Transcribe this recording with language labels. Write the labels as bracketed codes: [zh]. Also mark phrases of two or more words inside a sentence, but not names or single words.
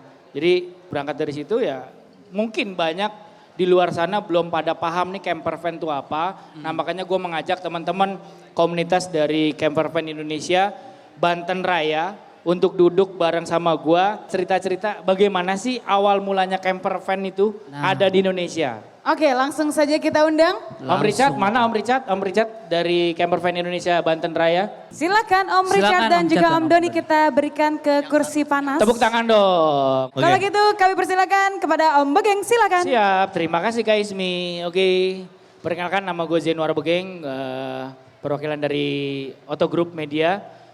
[id] Jadi berangkat dari situ ya, mungkin banyak di luar sana belum pada paham nih [en] camper van [id] itu apa. Nah makanya gue mengajak teman-teman komunitas dari [en] Camper Van [id] Indonesia, Banten Raya, untuk duduk bareng sama gue, cerita-cerita bagaimana sih awal mulanya camper van itu ada di Indonesia. Oke, langsung saja kita undang. Om Richard, mana Om Richard? Om Richard dari Camper Van Indonesia Banten Raya. Silakan Om Silakan, Richard dan Om juga Richard dan Om Om Doni Doni. kita berikan ke kursi panas. Tepuk tangan dong. Kalau gitu kami persilakan kepada Om Begeng, silakan. Siap, terima kasih Kak Ismi. Oke, perkenalkan nama gue Zenuar Begeng, perwakilan dari Auto Group Media.